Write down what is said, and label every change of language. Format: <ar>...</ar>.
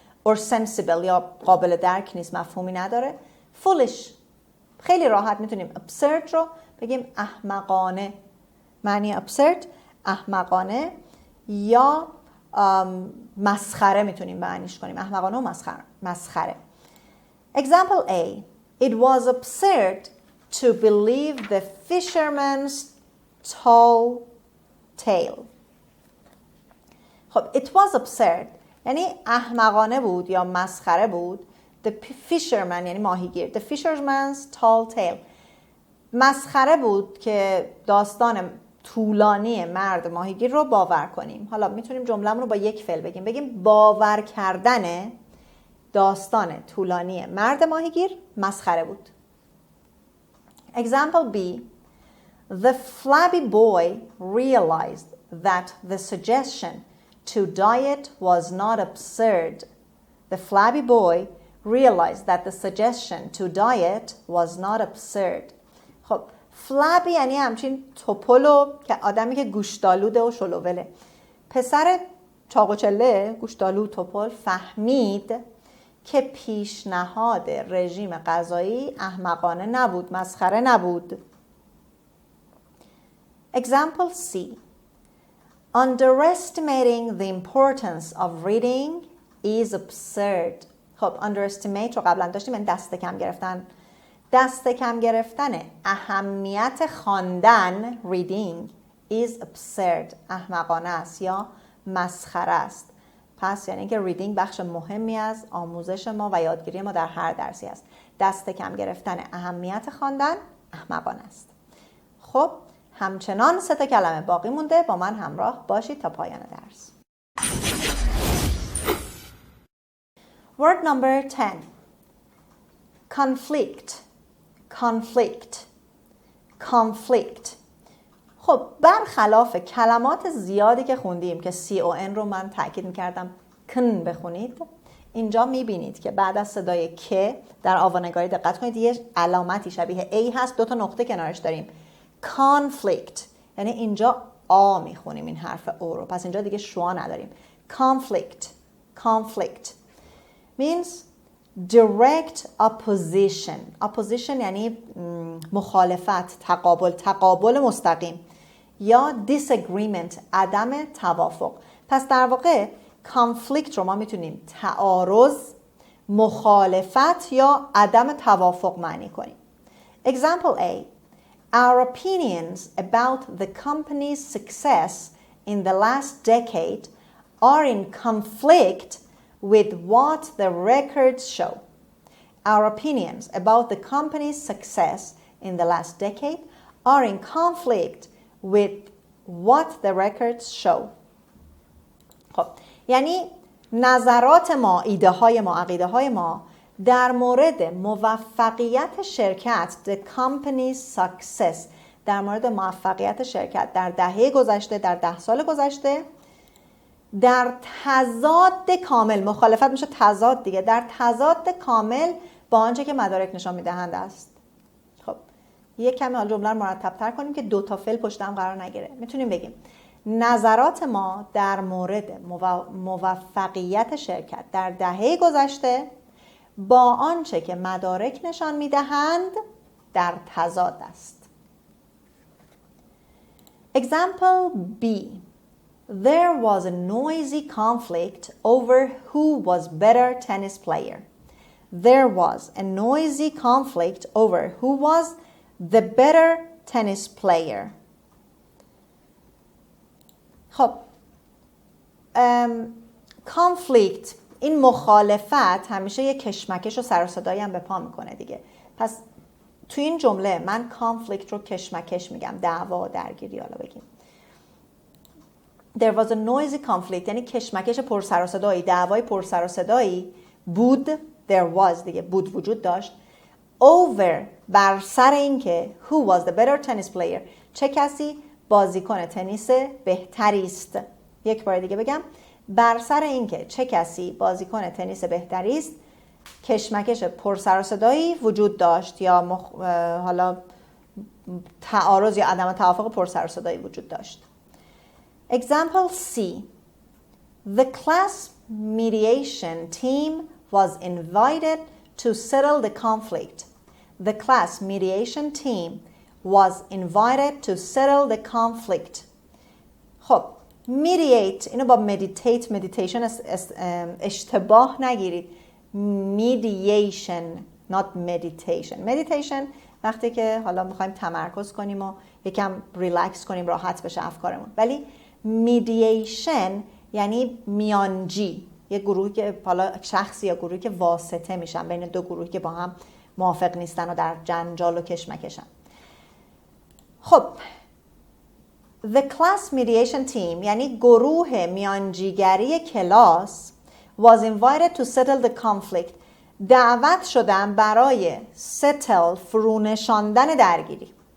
<en>or sensible</en> <fa>یا قابل درک نیست، مفهومی نداره. foolish خیلی راحت میتونیم absurd رو بگیم احمقانه. معنی absurd احمقانه یا مسخره میتونیم معنیش کنیم، احمقانه و مسخره.</fa> <en>Example A. It was absurd to believe the fisherman's tall tale.</en> <fa>خب</fa> <en>it was absurd</en> <fa>یعنی احمقانه بود یا مسخره بود. The fisherman یعنی ماهیگیر.</fa> <en>The fisherman's tall tale</en> <fa>مسخره بود که داستان طولانی مرد ماهیگیر رو باور کنیم. حالا میتونیم جمله‌مون رو با یک فعل بگیم باور کردن داستان طولانی مرد ماهیگیر مسخره بود.</fa> <en>Example B. The flabby boy realized that the suggestion to diet was not absurd. The flabby boy realized that the suggestion to diet was not absurd.</en> <fa>خب فلابی یعنی همچین توپلو که آدمی که گوشتالوده و شلووله. پسر چاقوچله گوشتالو توپل فهمید که پیشنهاد رژیم غذایی احمقانه نبود، مسخره نبود.</fa> <en>Example C. Underestimating the importance of reading is absurd.</en> <fa>خب underestimate رو قبلا داشتیم، این دست کم گرفتن. دست کم گرفتن اهمیت خواندن</fa> <en>reading is absurd</en> <fa>احمقانه است یا مسخره است. پس یعنی که reading بخش مهمی از آموزش ما و یادگیری ما در هر درسی است. دست کم گرفتن اهمیت خواندن احمقانه است. خب همچنان 3 کلمه باقی مونده، با من همراه باشید تا پایان درس.</fa> <en>Word number 10. Conflict. conflict conflict.</en> <fa>خب برخلاف کلمات زیادی که خوندیم که CON رو من تاکید میکردم کن بخونید، اینجا میبینید که بعد از صدای که در آوانگاری دقت کنید یه علامتی شبیه A هست، 2 نقطه کنارش داریم. conflict یعنی اینجا آ میخونیم این حرف او رو، پس اینجا دیگه شوا نداریم.</fa> <en>conflict conflict means direct opposition.</en> <fa>opposition یعنی مخالفت، تقابل مستقیم، یا disagreement عدم توافق. پس در واقع conflict رو ما میتونیم تعارض، مخالفت یا عدم توافق معنی کنیم.</fa> <en>Example A. Our opinions about the company's success in the last decade are in conflict with what the records show. Our opinions about the company's success in the last decade are in conflict with what the records show.</en> <fa>خب یعنی نظرات ما، ایده های ما، عقیده های ما در مورد موفقیت شرکت</fa> <en>the company's success،</en> <fa>در مورد موفقیت شرکت در دهه گذشته، در 10 سال گذشته، در تضاد کامل، مخالفت میشه تضاد دیگه، در تضاد کامل با آنچه که مدارک نشان میدهند است. خب یک کمی حال جمله رو مرتب تر کنیم که 2 فعل پشت هم قرار نگیره. میتونیم بگیم نظرات ما در مورد موفقیت شرکت در دهه گذشته با آنچه که مدارک نشان میدهند در تضاد است.</fa> <en>Example B. There was a noisy conflict over who was better tennis player. There was a noisy conflict over who was the better tennis player.</en> <fa>خب conflict، این مخالفت همیشه یک کشمکش و سر و صدایی هم به پا میکنه دیگه. پس تو این جمله من conflict رو کشمکش میگم، دعوا، درگیری. حالا بگیم</fa> <en>there was a noisy conflict</en> <fa>یعنی کشمکش پر سر و صدایی، دعوای پر سر و صدایی بود.</fa> <en>there was</en> <fa>دیگه بود وجود داشت. over بر سر این که</fa> <en>who was the better tennis player</en> <fa>چه کسی بازیکن تنیس بهتری است. یک بار دیگه بگم، بر سر این که چه کسی بازیکن تنیس بهتری است کشمکش پر سر و صدایی وجود داشت یا حالا تعارض یا عدم توافق پر سر و صدایی وجود داشت.</fa> <en>Example C. The class mediation team was invited to settle the conflict. The class mediation team was invited to settle the conflict.</en> <fa>خب mediate اینو با meditation اشتباه نگیرید.</fa> <en>mediation not meditation.</en> <fa>meditation وقتی که حالا میخوایم تمرکز کنیم و یکم ریلکس کنیم راحت بشه افکارمون، ولی mediation یعنی میانجی، یه گروهی که حالا شخصی یا گروهی که واسطه میشن بین دو گروهی که با هم موافق نیستن و در جنجال و کشمکشن. خب</fa> <en>the class mediation team</en> <fa>یعنی گروه میانجیگری کلاس</fa> <en>was invited to settle the conflict</en> <fa>دعوت شدن برای settle فرونشاندن درگیری.</fa>